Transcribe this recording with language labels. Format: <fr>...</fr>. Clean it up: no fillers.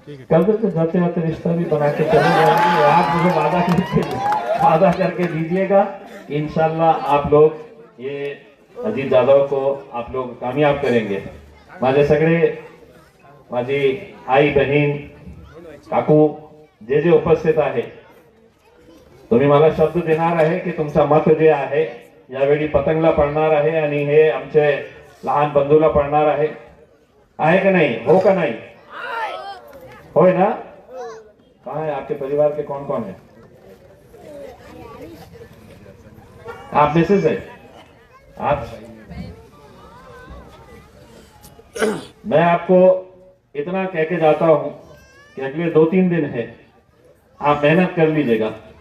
<hi>कल तो जाते जाते रिश्ता भी बना के चले जाएंगे. आप मुझे वादा करके दीजिएगा कि इंशाल्लाह आप लोग ये अजीत यादव को आप लोग कामयाब करेंगे.</hi> <mr>माझे सगळे, माझी आई बहीण काकू जे उपस्थित आहे, तुम्ही मला शब्द देणार आहे की तुमचा मत जे आहे यावेळी पतंगला पडणार आहे आणि हे आमचे लहान बंधूला पडणार आहे का नहीं? हो का नहीं? होय ना?</mr> <hi>कहाँ है आपके परिवार के, कौन कौन है? आप मिसेज है? आप? मैं आपको इतना कह के जाता हूं कि अगले 2-3 दिन है, आप मेहनत कर लीजिएगा.</hi>